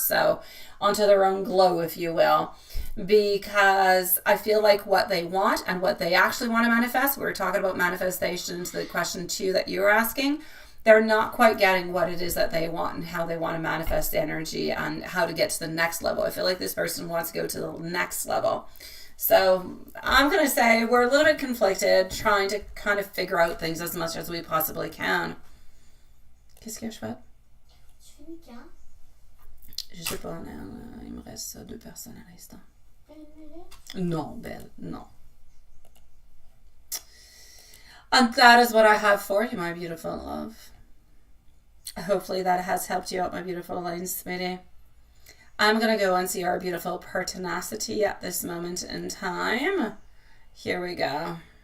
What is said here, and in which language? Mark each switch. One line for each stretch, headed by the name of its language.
English: So onto their own glow, if you will. Because I feel like what they want and what they actually want to manifest, we were talking about manifestations, the question 2 that you were asking, they're not quite getting what it is that they want and how they want to manifest energy and how to get to the next level. I feel like this person wants to go to the next level. So I'm going to say we're a little bit conflicted, trying to kind of figure out things as much as we possibly can.
French: Qu'est-ce que je fais? Tu fais une carte? Je sais pas, il me reste 2 personnes à l'instant. Belle. Non, Belle, no.
English: And that is what I have for you, my beautiful love. Hopefully that has helped you out, my beautiful lines, sweetie. I'm going to go and see our beautiful pertinacity at this moment in time. Here we go.